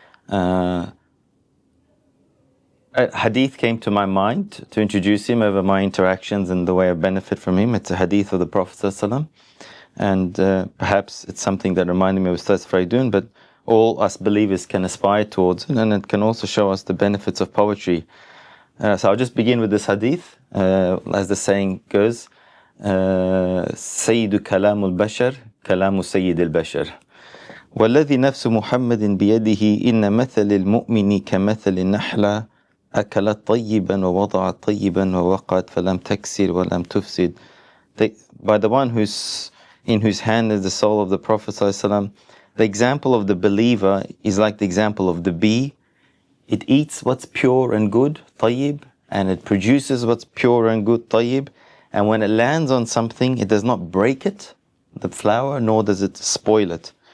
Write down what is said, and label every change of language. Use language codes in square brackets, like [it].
[en] A hadith came to my mind to introduce him over my interactions and the way I benefit from him. It's a hadith of the Prophet ﷺ, and perhaps it's something that reminded me of Ustadh Feraidoon, but all us believers can aspire towards it, and it can also show us the benefits of poetry. So I'll just begin with this hadith, as the saying goes, [ar] سيد كلام البشر كلام سيد البشر والذي نفس محمد بيده إن مثل المؤمن كمثل النحلة أكلت طيبا ووضعت طيبا ووقعت فلم تكسر ولم تفسد. [en] By the one in whose hand is the soul of the Prophet ﷺ, the example of the believer is like the example of the bee. It eats what's pure and good, tayyib, and it produces what's pure and good, tayyib. And when it lands on something, it does not break it, the flower, nor does it spoil it.